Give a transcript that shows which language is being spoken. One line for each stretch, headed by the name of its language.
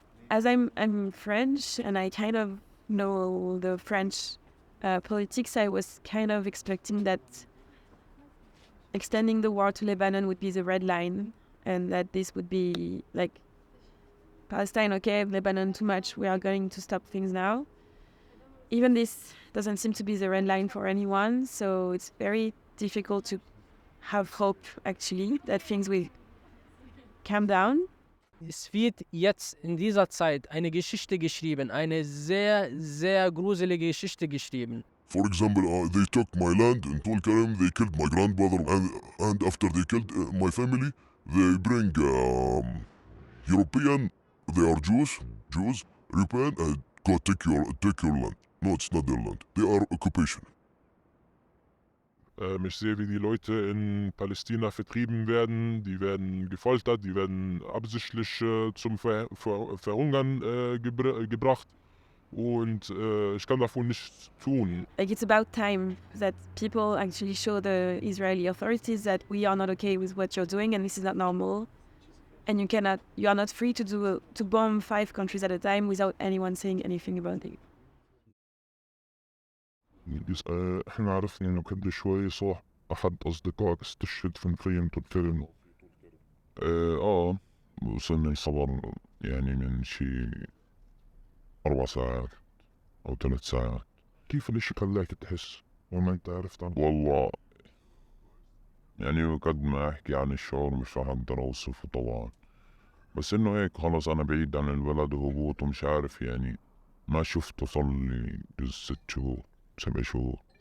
English: As I'm French and I kind of know the French politics, I was kind of expecting that extending the war to Lebanon would be the red line, and that this would be like Palestine, okay, Lebanon too much, we are going to stop things now. Even this doesn't seem to be the red line for anyone, so it's very difficult to have hope actually that things will calm down.
German: Es wird jetzt in dieser Zeit eine Geschichte geschrieben, eine sehr, sehr gruselige Geschichte geschrieben.
English: For example, they took my land in Tulkarem, they killed my grandmother, and after they killed my family, they bring European, they are Jews, European, and go take your land. No, it's not their land. They are occupation.
German: Ich sehe, wie die Leute in Palästina vertrieben werden, die werden gefoltert, die werden absichtlich zum Verhungern gebracht und ich kann davon nichts tun.
English: Like, it's about time that people actually show the Israeli authorities that we are not okay with what you're doing and this is not normal. And you are not free to bomb 5 countries at a time without anyone saying anything about it.
Arabic: احنا عرفنا انه قبل شوي صح احد اصدقائك استشهد في مخيم الفيلم. وصلنا صبر يعني من شي 4 ساعات او 3 ساعات. كيف الاشي خلاك تحس وما انت عرفت عنه؟ والله يعني قد ما احكي عن الشعور مش راح اقدر اوصفه طبعا، بس انه هيك خلص انا بعيد عن البلد وهبوط ومش عارف يعني ما شفته صار لي 6 شهور 7 شهور،